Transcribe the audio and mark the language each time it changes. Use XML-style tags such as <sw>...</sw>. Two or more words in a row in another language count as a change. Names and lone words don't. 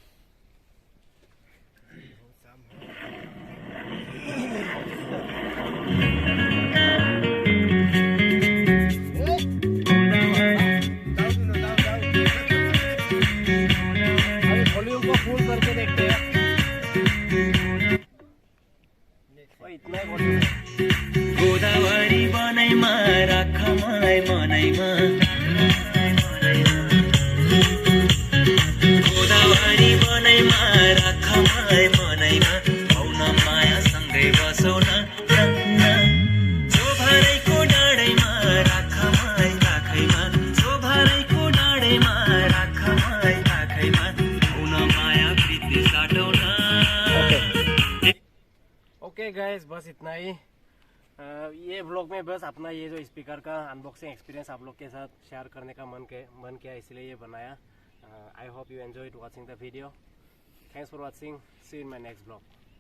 <hi>अभी वॉल्यूम को फुल करके देखते हैं। इतना ही वॉल्यूम है।</hi> <ne>गोदावरी बनैमा राख मलाई मनैमा, गोदावरी बनैमा राख मलाई मनैमा, आउन माया सँगै बसौ न जोभरैको डाँडैमा राख मलाई राखैमा, जोभरैको डाँडैमा राख मलाई राखैमा, आउन माया प्रीति साटौ न।</ne> <en>okay guys,</en> <hi>बस इतना ही। ये व्लॉग में बस अपना ये जो स्पीकर का</hi> <en>unboxing experience</en> <hi>आप लोग के साथ शेयर करने का मन किया, इसलिए ये बनाया।</hi> <en>I hope you enjoyed watching the video. Thanks for watching, see you in my next vlog.</en>